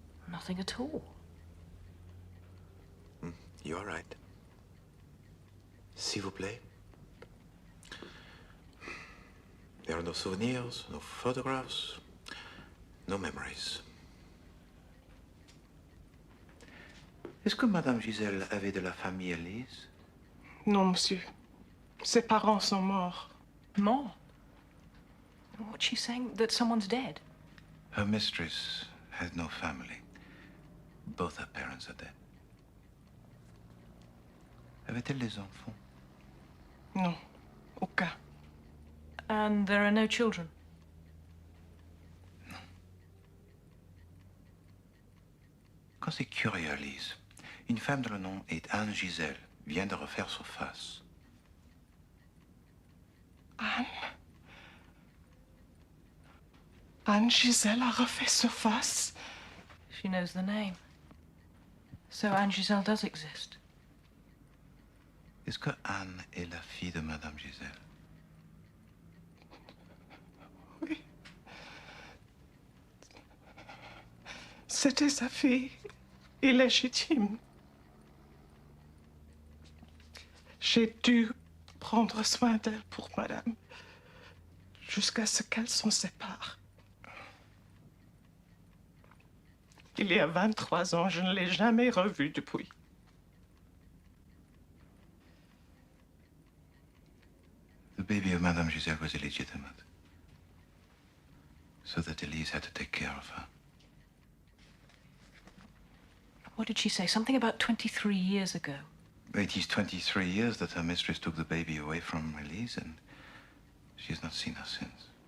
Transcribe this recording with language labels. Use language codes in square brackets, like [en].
[en] Nothing at all. You're right. [fr] S'il vous plaît. [en] There are no souvenirs, no photographs, no memories. [fr] Est-ce que Madame Giselle avait de la famille, Elise? Non, monsieur. Ses parents sont morts. [en] More? What's she saying? That someone's dead? Her mistress had no family. Both her parents are dead. [fr] Avait-elle des enfants? Non, aucun. [en] And there are no children? [fr] Quand c'est curieux, Lise, une femme dont le nom est Anne Giselle vient de refaire surface. Anne? Anne Giselle a refait surface? [en] She knows the name. So Anne Giselle does exist. [fr] Est-ce que Anne est la fille de Madame Giselle? Oui. C'était sa fille, illégitime. J'ai dû prendre soin d'elle pour Madame, jusqu'à ce qu'elle s'en sépare. Il y a 23 ans, je ne l'ai jamais revue depuis. [en] The baby of Madame Giselle was illegitimate, so that Elise had to take care of her. What did she say? Something about 23 years ago. It is 23 years that her mistress took the baby away from Elise, and she has not seen her since.